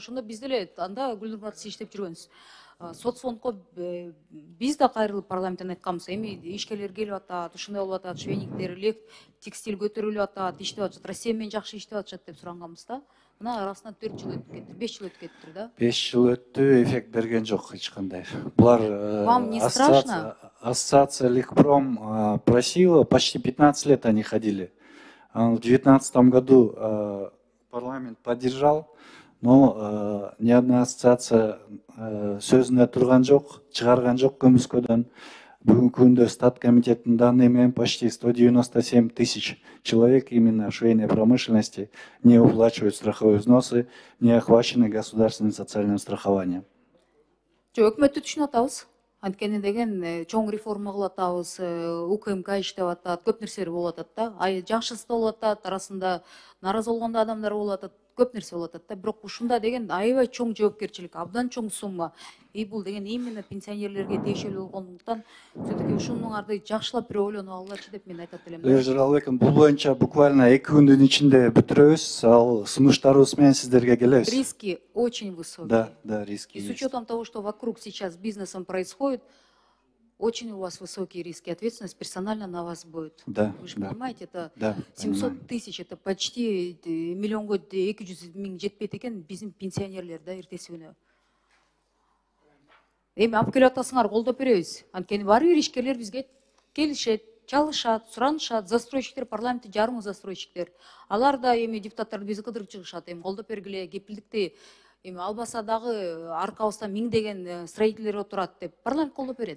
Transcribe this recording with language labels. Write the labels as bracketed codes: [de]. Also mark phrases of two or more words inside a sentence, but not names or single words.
[ky] Ошондо биз деле анда Гүлнур Мурат сиз иштеп жүргөнсүз. Соцфондко биз да кайрылып парламенттен айтканбыз, эми ишкерлер келип атат, ушундай болуп атат, швейниктер, текстиль көтөрүлүп атат, иштеп атышат, Россия менен жакшы иштеп атышат деп суранганбыз да. Мына арасынан 4 жыл өтүп кетти, 5 жыл өтүп кетти да. 5 жыл өттү, эффект берген жок эч кандай. Булар [ru] Вам не страшно? Ассоциация Ликпром просила, почти 15 лет они ходили. В 2019 году парламент поддержал, но ни одна ассоциация [ky] сөзүнө турган жок, чыгарган жок көмүскөдөн. Бүгүнкү күндө стат комитеттин данные менен [ru] почти 197 тысяч человек именно в швейной промышленности не уплачивают страховые взносы, не охвачены государственным социальным страхованием. [ky] Өкмөттү түшүнүп атабыз. Анткени деген чоң реформа кылып атабыз, УКМК иштеп атат, көп нерселер болуп атат да. Жакшысы да болуп атат, арасында нааразы болгон да адамдар болуп атат, көп нерсе болуп атат да. Бирок ушунда деген аябай чоң жоопкерчилик, абдан чоң сумма. Бул деген именно пенсионерлерге тиешелүү болгондуктан, все-таки ушунуңарды жакшылап бир ойлонуп алгылачы деп мен айтат элем. Левжер Албеков, бул боюнча буквально 2 күндүн ичинде бүтүрөбүз. Ал сунуштарыбыз менен сиздерге келебиз. [ru] Риски очень высокие. Да, риски И с есть. учетом того, что вокруг сейчас с бизнесом происходит, очень у вас высокие риски. Ответственность персонально на вас будет. Да, Вы же да. понимаете, это Да, 700 понимаю. тысяч, это почти [ky] миллионго 200 миң жетпейт экен биздин пенсионерлер да эртеси күнү. Эми алып келип атасыңар, колдоп беребиз. Анткени бар бир ишкерлер бизге келишет, чалышат, суранышат, застройщиктер, парламентте жарымы застройщиктер. Алар да эми депутаттарды бизди кыдырып чыгышат, эми колдоп бергиле, кепилдикти эми албаса дагы аркабызда миңдеген строительдер отурат деп парламент колдоп берет.